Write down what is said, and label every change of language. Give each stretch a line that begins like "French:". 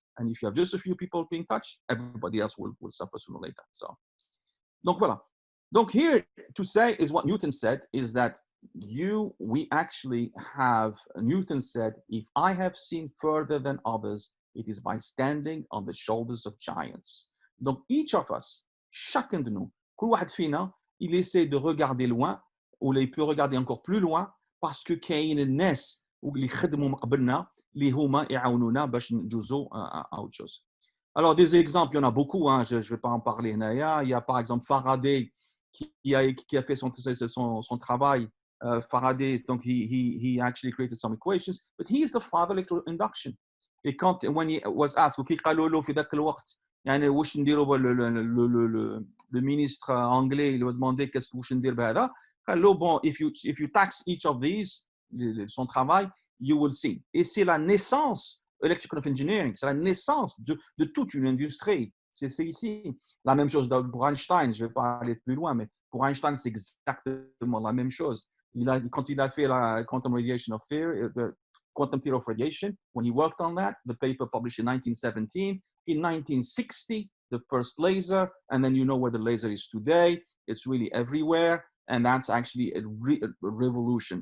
English: And if you have just a few people being touched, everybody else will suffer sooner or later. So,
French: donc voilà. Donc
English: here to say is what Newton said, is that we actually have, Newton said, if I have seen further than others, it is by standing on the shoulders of giants.
French: Donc
English: each of us,
French: chacun de nous,
Arabic: كل واحد فينا,
French: il essaie de regarder loin, ou il peut regarder encore plus loin, parce que
Arabic: كاين الناس اللي خدموا من قبلنا اللي هما يعاونونا باش نجوزوا
French: à autre chose. Alors des exemples, il y en a beaucoup, hein, je ne vais pas en parler. Il y a par exemple Faraday qui a fait son travail.
English: Faraday, donc he actually created some equations, but he is the father of electroinduction.
French: Et
English: when he was asked,
Arabic: وكي قالوا له في ذاك الوقت يعني واش نديروا
French: le ministre anglais, il lui a demandé qu'est-ce que
Arabic: واش ندير بهذا, قال له
French: bon,
English: if you tax each of these,
French: son travail,
English: you will see.
French: Et c'est la naissance electrical engineering, c'est la naissance de toute une industrie. C'est ici. La même chose pour Einstein, je ne vais pas aller plus loin, mais pour Einstein, c'est exactement la même chose. Quand il a fait la
English: quantum radiation of theory, the quantum theory of radiation, when he worked on that, the paper published in 1917, in 1960, the first laser, and then you know where the laser is today. It's really everywhere, and that's actually a revolution.